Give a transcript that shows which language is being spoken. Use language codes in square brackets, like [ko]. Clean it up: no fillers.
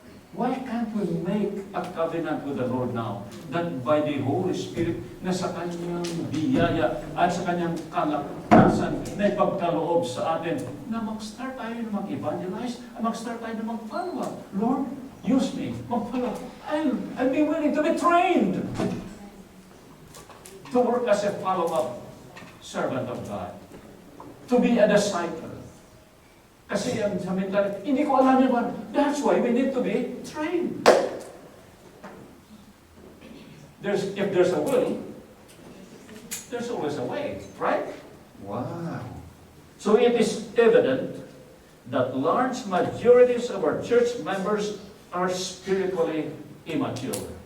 [en] Why can't we make a covenant with the Lord now that by the Holy Spirit [tl] na sa Kanyang biyaya at sa Kanyang kalakasan na ipagkaloob sa atin na mag-start tayo na mag-evangelize at mag-start tayo na mag-follow up. [en] Lord, use me. [tl] Mag-follow up. [en] I'll be willing to be trained to work as a follow-up servant of God. To be a disciple. [tl] Kasi ang sa mentality, hindi ko alam yung one. [en] That's why we need to be trained. If there's a will, there's always a way, right? Wow. So it is evident that large majorities of our church members are spiritually immature.